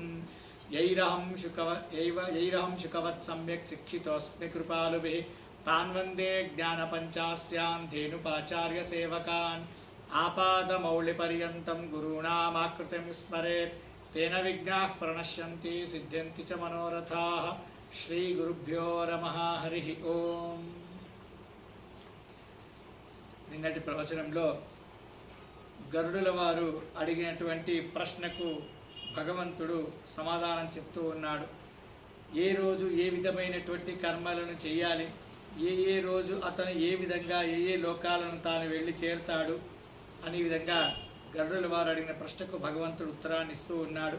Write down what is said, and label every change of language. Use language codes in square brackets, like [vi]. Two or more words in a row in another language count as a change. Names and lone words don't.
[sa] यैरहं शुकवत् सम्यक् शिक्षितोऽस्मि कृपालुभिः तान् वन्दे ज्ञानपञ्चास्यान् धेनुपाचार्यसेवकान्। आपादमौलिपर्यन्तं गुरूणामाकृतिं स्मरेत् तेन विघ्नाः प्रणश्यन्ति सिद्ध्यन्ति च मनोरथाः। श्रीगुरुभ्यो नमः। हरि ओम। [te] నిన్నటి ప్రవచనంలో గరుడుల వారు అడిగినటువంటి ప్రశ్నకు భగవంతుడు సమాధానం చెప్తూ ఉన్నాడు. ఏ రోజు ఏ విధమైనటువంటి కర్మలను చేయాలి, ఏ రోజు అతను ఏ విధంగా ఏ లోకాలను తాను వెళ్ళి చేరుతాడు అనే విధంగా గరుడుల వారు అడిగిన ప్రశ్నకు భగవంతుడు ఉత్తరాన్ని ఇస్తూ ఉన్నాడు.